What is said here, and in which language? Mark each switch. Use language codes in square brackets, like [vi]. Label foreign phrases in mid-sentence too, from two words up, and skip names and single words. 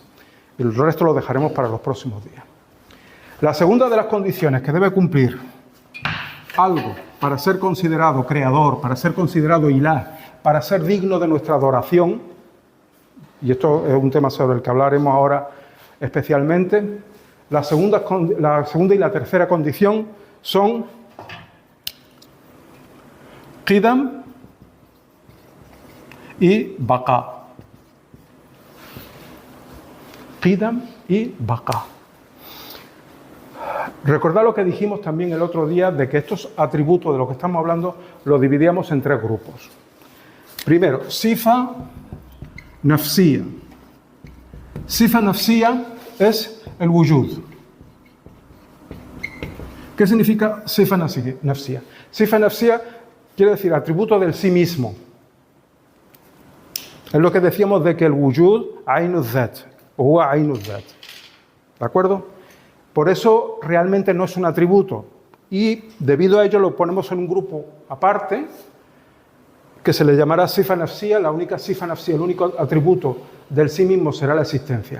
[es] Y el resto lo dejaremos para los próximos días. La segunda de las condiciones que debe cumplir algo para ser considerado creador, para ser considerado ilah, para ser digno de nuestra adoración, y esto es un tema sobre el que hablaremos ahora especialmente, la segunda y la tercera condición son qidam y baqa. Qidam y baqa. Recordad lo que dijimos también el otro día de que estos atributos de los que estamos hablando los dividíamos en 3 grupos. Primero, [ar] صفة نفسية. صفة نفسية [es] es el wujud. ¿Qué significa [ar] صفة نفسية? صفة نفسية [es] quiere decir atributo del sí mismo. Es lo que decíamos de que el [ar] وجود عين ذات, [es] o [ar] هو عين ذات. [es] ¿De acuerdo? Por eso realmente no es un atributo. Y debido a ello lo ponemos en un grupo aparte, que se le llamará [ar] صفة نفسية, [es] la única [ar] صفة نفسية, [es] el único atributo del sí mismo será la existencia.